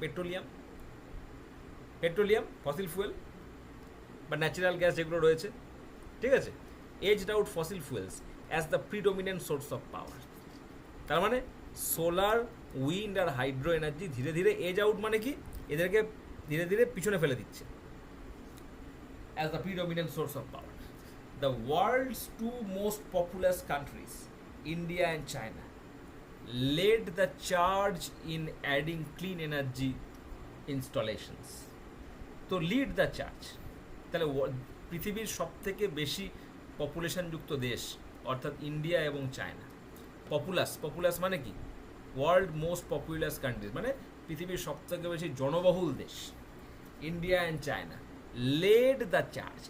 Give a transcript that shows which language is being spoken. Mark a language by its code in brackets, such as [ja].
[bn] Petroleum, petroleum, fossil fuel বা natural gas যেগুলো রয়েছে, ঠিক আছে। [en] Aged out fossil fuels as the predominant source of power. [bn] তার মানে সোলার, উইন্ড আর হাইড্রো এনার্জি ধীরে ধীরে এজ আউট মানে কি? এদেরকে ধীরে ধীরে পিছনে ফেলে দিচ্ছে [en] As the predominant source of power. The world's two most populous countries, India and China, led the charge in adding clean energy installations. তো lead the charge. [bn] তাহলে পৃথিবীর সবথেকে বেশি পপুলেশনযুক্ত দেশ অর্থাৎ ইন্ডিয়া এবং চায়না। পপুলাস মানে কি? [en] world most populous countries, [bn] মানে পৃথিবীর সবথেকে বেশি জনবহুল দেশ [en] India and China led the charge.